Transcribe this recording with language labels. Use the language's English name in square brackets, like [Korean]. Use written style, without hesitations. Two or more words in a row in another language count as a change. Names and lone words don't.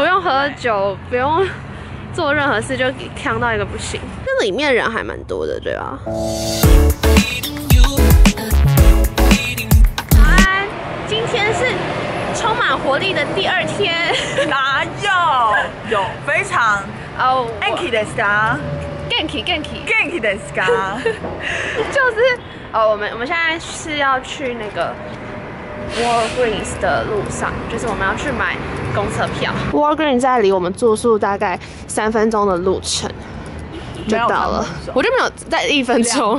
[Chinese] 不用喝酒，不用做任何事，就强到一个不行。这里面人还蛮多的，对吧？今天是充满活力的第2天。 [Japanese] 哪有非常元気ですか？元気ですか？ [Chinese] 就是我们现在是要去那个 Walgreens 的路上，就是我们要去买公车票。Walgreens 在离我们住宿大概3分钟的路程就到了，我就没有在1分钟，